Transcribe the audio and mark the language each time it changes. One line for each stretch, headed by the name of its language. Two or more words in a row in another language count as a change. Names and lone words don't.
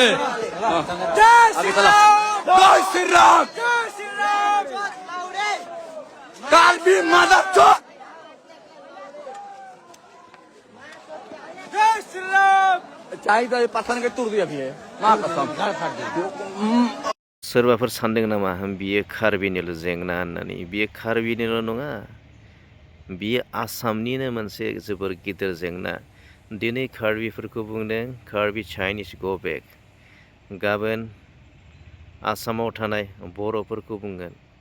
Hindi: जय श्री राम, कार्बी मादर चोद। जय श्री राम। चाहिए तो पत्थर के तोड़ दिया भी है, माँ कसम।
Bodo: सोरबाफोर सानदों नामा बियो कार्बिनिल' जेंना होननानै? बियो कार्बिनिल' नङा, बियो आसामनिनो मोनसे जोबोर गिदिर जेंना। दिनै कार्बिफोरखौ बुंदों कार्बि
English: Chinese go back,
Bodo: गाबोन आसामाव थानाय बर'फोरखौ बुंगोन